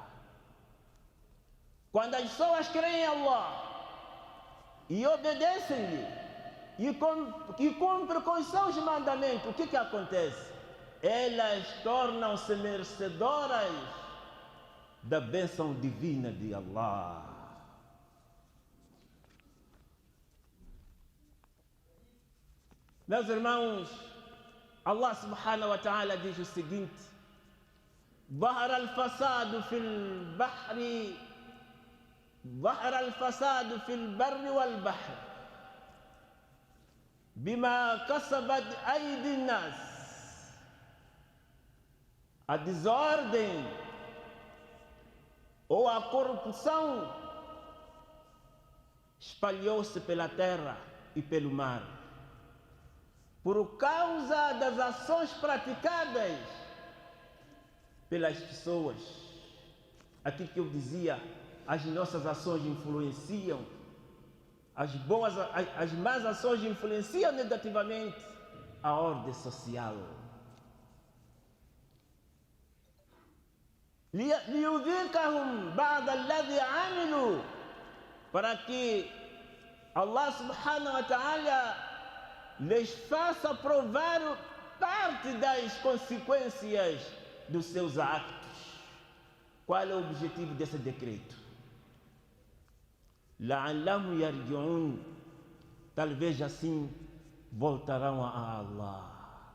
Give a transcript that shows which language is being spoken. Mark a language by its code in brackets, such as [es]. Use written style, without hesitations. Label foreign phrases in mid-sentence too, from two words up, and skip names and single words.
[pt] Quando as pessoas creem em Allah e obedecem-lhe e cumprem com os seus mandamentos, o que acontece? Elas tornam-se merecedoras da bênção divina de Allah. Meus irmãos, [ar] الله سبحانه وتعالى [pt] diz o seguinte: [ar] ظهر الفساد في البحر ظهر الفساد في البر والبحر بما كسبت أيدي الناس. [pt] A desordem ou a corrupção espalhou-se pela terra e pelo mar por causa das ações praticadas pelas pessoas. Aquilo que eu dizia, as nossas ações influenciam, as más ações influenciam negativamente a ordem social. [ar] لِيُذِيقَهُمْ بَعْضَ الَّذِي عَمِلُوا, [pt] para que [ar] الله سبحانه وتعالى [pt] lhes faça provar parte das consequências dos seus actos. Qual é o objetivo desse decreto? [ar] لعلهم يرجعون, [pt] talvez assim voltarão a Allah.